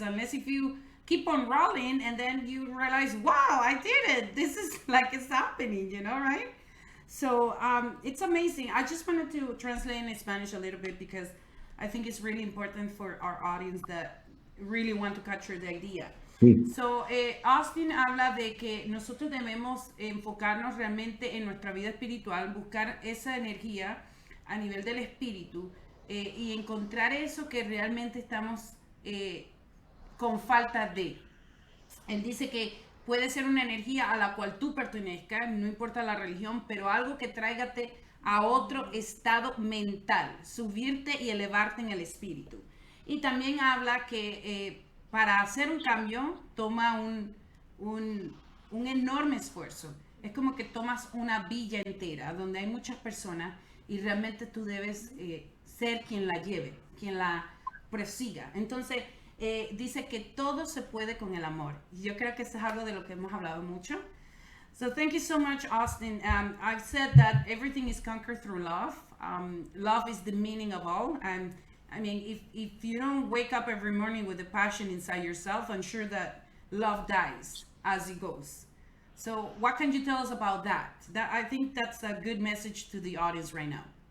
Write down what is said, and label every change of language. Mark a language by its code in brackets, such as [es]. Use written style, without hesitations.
[en] Unless if you keep on rolling and then you realize, wow, I did it. This is like it's happening, right? So it's amazing. I just wanted to translate in Spanish a little bit because I think it's really important for our audience that really want to capture the idea. [es] So, Austin habla de que nosotros debemos enfocarnos realmente en nuestra vida espiritual, buscar esa energía a nivel del espíritu y encontrar eso que realmente estamos con falta de. Él dice que puede ser una energía a la cual tú pertenezcas, no importa la religión, pero algo que tráigate a otro estado mental, subirte y elevarte en el espíritu. Y también habla que para hacer un cambio toma un enorme esfuerzo. Es como que tomas una villa entera donde hay muchas personas y realmente tú debes ser quien la lleve, quien la prosiga. Entonces, dice que todo se puede con el amor. Yo creo que eso es algo de lo que hemos hablado mucho. [en] So thank you so much, Austin. I've said that everything is conquered through love. Love is the meaning of all. And I mean, if you don't wake up every morning with a passion inside yourself, I'm sure that love dies as it goes. So what can you tell us about that? I think that's a good message to the audience right now.